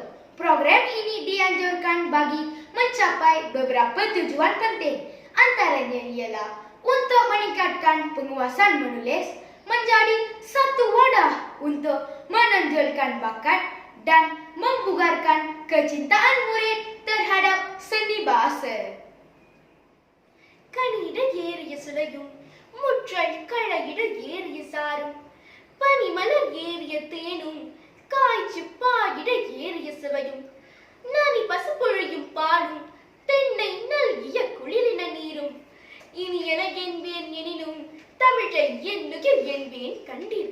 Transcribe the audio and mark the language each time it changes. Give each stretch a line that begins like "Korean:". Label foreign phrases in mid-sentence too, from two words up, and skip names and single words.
Malay: Program ini dianjurkan bagi mencapai beberapa tujuan penting. Antaranya ialah untuk meningkatkan penguasaan menulis, menjadi satu wadah untuk menonjolkan bakat dan membugarkan kecintaan murid terhadap seni bahasa.
Tamil: கனியிட ஏறிய சுளையும் முற்றை களையிட ஏறிய சாரும் பனிமலர் ஏறிய தேனும் காய்ச்சி பாயிட ஏறிய சுவையும் நனி பசுப்பொழியும் பாலும் தென்னை நல்கிய குளிரின நீரும் இனியன என்பேன் எனினும் தமிழை என்னுயிர் என்பேன் கண்டீர்.